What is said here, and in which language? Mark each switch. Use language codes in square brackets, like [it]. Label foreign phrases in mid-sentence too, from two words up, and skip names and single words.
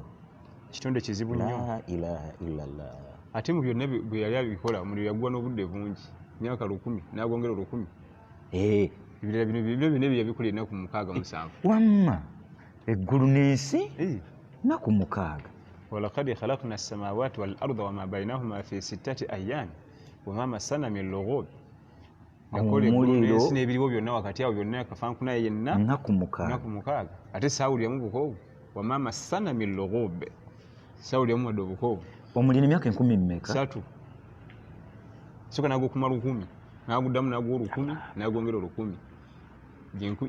[lg] kitonde kizibu nnyo [ar] لا إله إلا الله [lg] ate mu byonna bwe yali abikola omuliro yaggwa n'obudde bungi myaka 1000 n'agongera 1000 ebirala bino byonna byabikola ennaku 67 wamma eggulu n'ensi nnaku 6 [ar] ولقد خلقنا السماوات والأرض وما بينهما في 6 أيام وما مسنا من لغوب gakola eggulu n'ensi n'ebiriwo byonna wakati awo byonna kafankuna yenna [lg] nnaku 6 ate saawuliramu bukoowu [ar] وما مسنا من لغوب [lg] saawuliramu wadde obukoowu omulina emyaka 10 mmeka 3 soka nagukuma 1000 naguddamu nagwa 1000 nagongera 1000